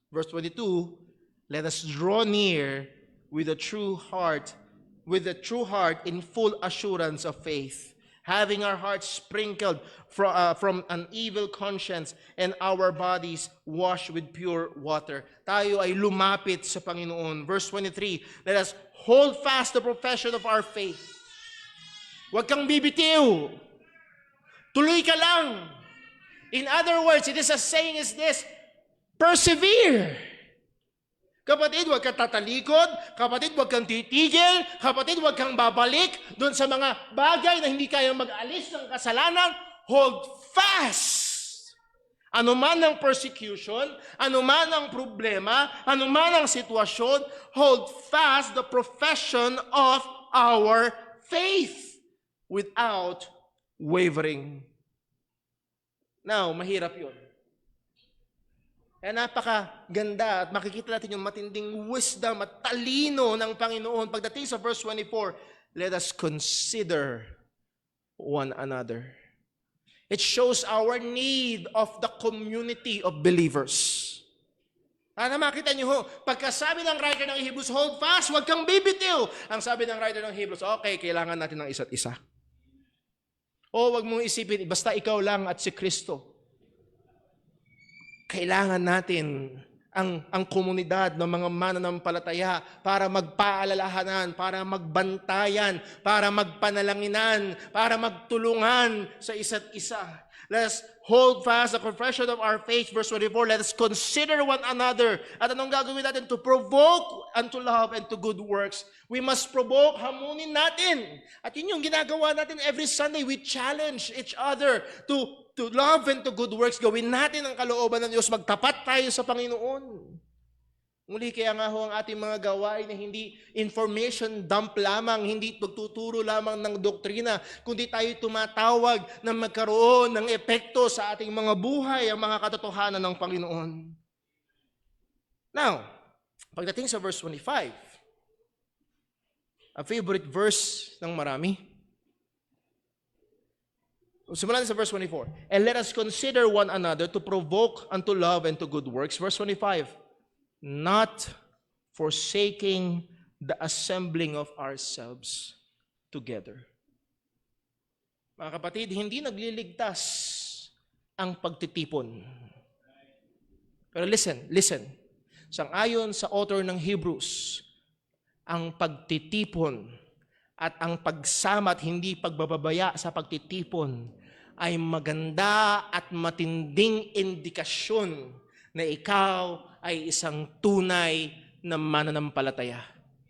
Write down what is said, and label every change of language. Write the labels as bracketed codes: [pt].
[en] Verse 22, let us draw near with a true heart in full assurance of faith, having our hearts sprinkled from an evil conscience and our bodies washed with pure water. [tl] Tayo ay lumapit sa Panginoon. [en] Verse 23, let us hold fast the profession of our faith. [tl] Huwag kang bibitiw. Tuloy ka lang. [en] In other words, it is a saying is this, persevere. [tl] Kapatid, huwag kang tatalikod. Kapatid, huwag kang titigil. Kapatid, huwag kang babalik doon sa mga bagay na hindi kayang mag-alis ng kasalanan. [en] Hold fast. [tl] Ano man ang persecution, ano man ang problema, ano man ang sitwasyon, [en] hold fast the profession of our faith without wavering. [tl] Now, mahirap yun. Kaya napakaganda at makikita natin yung matinding wisdom at talino ng Panginoon. Pagdating sa verse 24, [en] let us consider one another. It shows our need of the community of believers. [tl] Para makita niyo ho, pagkasabi ng writer ng Hebrews, [en] hold fast, [tl] huwag kang bibitiw. Ang sabi ng writer ng Hebrews, okay, kailangan natin ng isa't isa. O huwag mong isipin, basta ikaw lang at si Kristo. Kailangan natin ang komunidad ng mga mananampalataya para magpaalalahanan, para magbantayan, para magpanalanginan, para magtulungan sa isa't isa. [en] Let us hold fast the confession of our faith. Verse 24, let us consider one another. [tl] At anong gagawin natin? [en] To provoke unto love and to good works. We must provoke, [tl] hamunin natin. At yun yung ginagawa natin [en] every Sunday. We challenge each other to love and to good works. [tl] Gawin natin ang kalooban ng Diyos. Magtapat tayo sa Panginoon. Muli kaya nga ho ang ating mga gawain na hindi information dump lamang, hindi pagtuturo lamang ng doktrina, kundi tayo tumatawag na magkaroon ng epekto sa ating mga buhay, ang mga katotohanan ng Panginoon. Now, pagdating sa verse 25, [en] a favorite verse [tl] ng marami. Simulan sa verse 24. And let us consider one another to provoke unto love and to good works. Verse 25. Not forsaking the assembling of ourselves together. Mga kapatid, hindi nagliligtas ang pagtitipon. Pero listen. Sang-ayon sa author ng Hebrews, ang pagtitipon at ang pagsama at hindi pagbababaya sa pagtitipon ay maganda at matinding indikasyon na ikaw ay isang tunay na mananampalataya.